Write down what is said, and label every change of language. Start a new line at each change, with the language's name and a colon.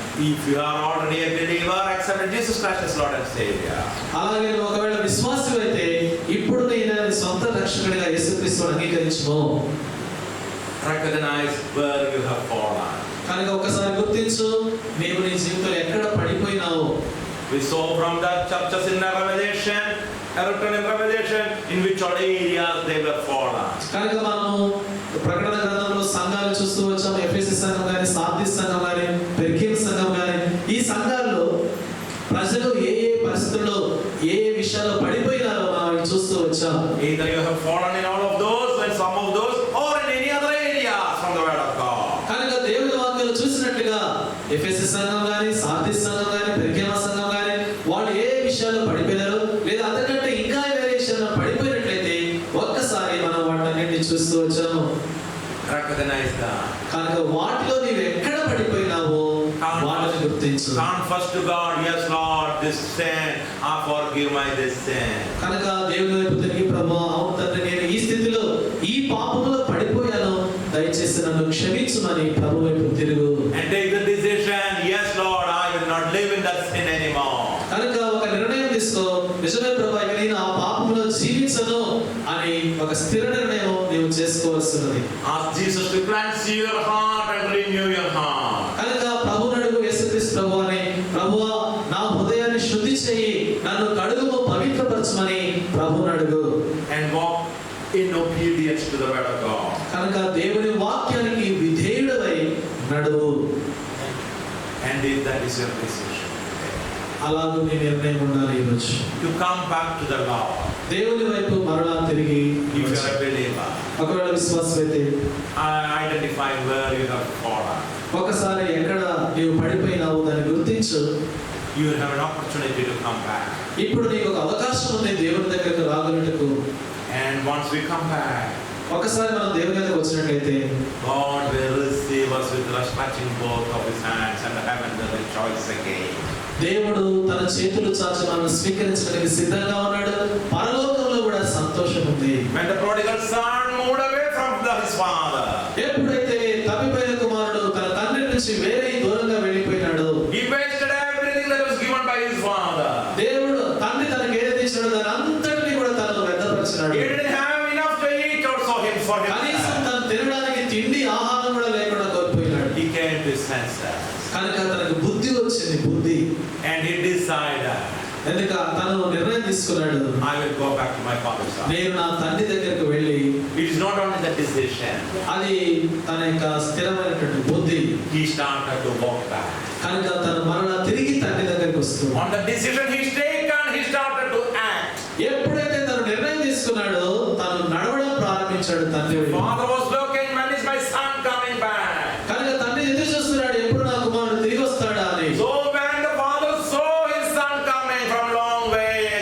English: If you are already a believer, accept Jesus Christ as Lord and Savior.
Telugu: అలాగే నువ్వు ఒకవేళ విశ్వాసమైతే ఇప్పుడు నేను సొంత రక్షకుడిగా యేసుక్రీస్తును అంగీకరించుము.
English: Recognize where you have fallen.
Telugu: కనుక ఒకసారి గుర్తించు నీవు నీ జీవితంలో ఎక్కడ పడిపోయినావు.
English: We saw from the churches in the Revelation, written in Revelation, in which all areas they were fallen.
Telugu: కనుక మనము ప్రకటన గ్రంథంలో సంఘాలు చూస్తూ వచ్చాము. ఎఫెసీ సంఘం గాని, సార్దీస్ సంఘం గాని, పెర్గేము సంఘం గాని, ఈ సంఘాల్లో ప్రజలు ఏ ఏ పరిస్థితుల్లో ఏ ఏ విషయాల్లో పడిపోయినారో మనం చూస్తూ వచ్చాం.
English: Either you have fallen in all of those and some of those, or in any other areas from the word of God.
Telugu: కనుక దేవుని వాక్యాలు చూసినట్లుగా ఎఫెసీ సంఘం గాని, సార్దీస్ సంఘం గాని, పెర్గేము సంఘం గాని వాళ్ళు ఏ విషయాల్లో పడిపోయినారో లేదా అంతకంటే ఇంకా వేరే విషయాల్లో పడిపోయినట్లయితే ఒక్కసారి మనం వాటిని చూస్తూ వచ్చాము.
English: Recognize that.
Telugu: కనుక వాటిలో నీవు ఎక్కడ పడిపోయినావో వాటిని గుర్తించు.
English: Confess to God, yes Lord, this sin, forgive my this sin.
Telugu: కనుక దేవుని వైపు తిరిగి ప్రభువా అవును తండ్రి నేను ఈ స్థితిలో ఈ పాపంలో పడిపోయాను, దయచేసి నన్ను క్షమించుమని ప్రభు వైపు తిరుగు.
English: And take the decision, yes Lord, I will not live in that sin anymore.
Telugu: కనుక ఒక నిర్ణయం తీసుకో, నిజమే ప్రభువా ఇక నేను ఆ పాపంలో జీవించను అని ఒక స్థిర నిర్ణయం నీవు చేసుకోవాల్సినది.
English: Ask Jesus to cleanse your heart and renew your heart.
Telugu: కనుక ప్రభువుని అడుగు, యేసుక్రీస్తు ప్రభువాని ప్రభువా నా హృదయాన్ని శుద్ధి చేయి, నన్ను కడుగుము, పవిత్రపరచమని ప్రభువుని అడుగు.
English: And walk in obedience to the word of God.
Telugu: కనుక దేవుని వాక్యానికి విధేయుడవై నడువు.
English: And if that is your decision,
Telugu: అలాగే నీ నిర్ణయం ఉండాలి ఈరోజు.
English: to come back to the Lord.
Telugu: దేవుని వైపు మరలా తిరిగి
English: If you are a believer,
Telugu: ఒకవేళ విశ్వాసమైతే
English: identify where you have fallen.
Telugu: ఒకసారి ఎక్కడ నీవు పడిపోయినావు దాన్ని గుర్తించు.
English: You will have an opportunity to come back.
Telugu: ఇప్పుడు నీకు ఒక అవకాశం ఉంది దేవుని దగ్గరకు రాగలుగుటకు.
English: And once we come back,
Telugu: ఒకసారి మనం దేవుని దగ్గరకు వచ్చినట్లయితే
English: God will receive us with touching both of His hands and heaven will rejoice again.
Telugu: దేవుడు తన చేతులు చాచి మనల్ని స్వీకరించడానికి సిద్ధంగా ఉన్నాడు. పరలోకంలో కూడా సంతోషం ఉంది.
English: When the prodigal son moved away from his father,
Telugu: ఎప్పుడైతే తప్పిపోయిన కుమారుడు తన తండ్రి నుంచి వేరే దూరంగా వెళ్ళిపోయినాడు,
English: he wasted everything that was given by his father.
Telugu: దేవుడు తండ్రి తనకి ఏదైతే ఇచ్చాడో దాని అంతటిని కూడా తనకు వ్యర్థపరిచినాడు.
English: He didn't have enough to eat also for
Telugu: కనీసం
English: himself.
Telugu: తను తినడానికి తిండి ఆహారం కూడా లేకుండా కోల్పోయినాడు.
English: He came to his senses
Telugu: కనుక తనకు బుద్ధి వచ్చింది. బుద్ధి
English: and he decided,
Telugu: ఎందుక తను నిర్ణయం తీసుకున్నాడు,
English: I will go back to my father's house.
Telugu: నేను నా తండ్రి దగ్గరకు వెళ్ళి.
English: It is not only the decision,
Telugu: అది తన యొక్క స్థిరమైనటువంటి బుద్ధి.
English: he started to walk back.
Telugu: కనుక తను మరలా తిరిగి తండ్రి దగ్గరికి వస్తుంది.
English: On the decision he's taken, he started to act.
Telugu: ఎప్పుడైతే తను నిర్ణయం తీసుకున్నాడో తను నడవడం ప్రారంభించాడు తండ్రి వైపు.
English: Father was looking, when is my son coming back?
Telugu: కనుక తండ్రి ఎదురు చూస్తున్నాడు ఎప్పుడు నా కుమారుడు తిరిగి వస్తాడా అని.
English: So when the father saw his son coming from long way,